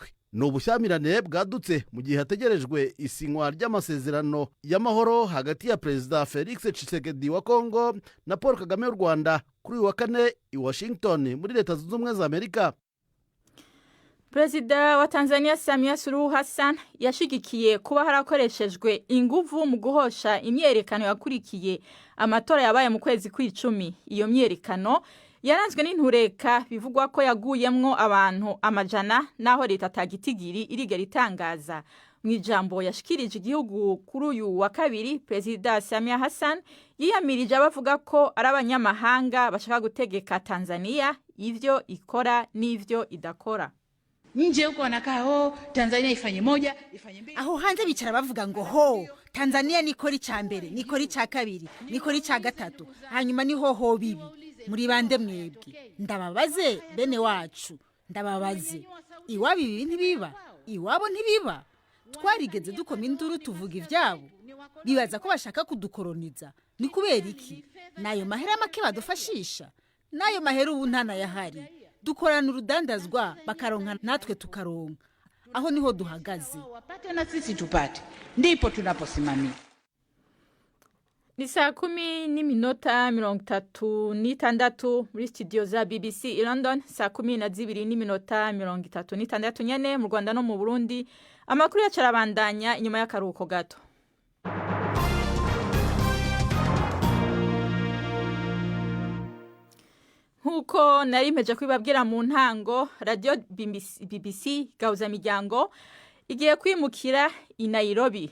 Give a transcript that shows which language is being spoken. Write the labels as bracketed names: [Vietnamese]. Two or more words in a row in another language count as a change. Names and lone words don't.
[Rundi] Ni ubushyamirane bwadutse mu gihe hategerejwe isinywa ry'amasezerano y'amahoro hagati ya Perezida Felix Tshisekedi wa Congo na Paul Kagame w'u Rwanda kuri uyu wa kane i Washington muri Leta Zunze Ubumwe za Amerika. Perezida wa Tanzania Samia Suluhu Hassan yashigikiye kuba harakoreshejwe inguvu mu guhosha imyerekano yakurikiye amatora yabaye mu kwezi kw'icumi. Iyo myerekano yaranzwe n'intureka bivugwa ko yaguyemwo abantu amajana naho leta atagitigiri irigera itangaza. Mu ijambo yashikirije igihugu kuri uyu wa kabiri, Perezida Samia Hassan yiyamirije abavuga ko ari abanyamahanga bashaka gutegeka Tanzania ivyo ikora n'ivyo idakora. [Swahili] Nje huko wanakaa Tanzania ifanye moja, ifanye mbili. [Rundi] Aho hanze bicara bavuga ngo Tanzania nikora icya mbere, nikora icya kabiri, nikora icya gatatu, hanyuma niho bibi. Muri bande mwebwe. Ndababaze bene wacu, ndababaze. Iwabo ibi ntibiba, iwabo ntibiba. Twarigeze dukoma induru tuvuga ivyabo. Bibaza ko bashaka kudukoroniza. Ni kubera iki? Nayo mahera make badufashisha. Nayo mahera ubu ntana yahari. Dukorana urudandazwa bakaronka natwe tukaronka. Aho niho duhagaze. [Swahili] Wapate na sisi tupate. Ndipo tunaposimamia. [Rundi] Ni saa 10:36 muri studio za BBC i London, saa 10:36 nyene mu Rwanda no mu Burundi. Amakuru yacarabandanya inyuma y'akaruhuko gato. Nkuko nari mpeje kwibabwira mu ntango, radio BBC Gahuza Miryango igiye kwimukira i Nairobi.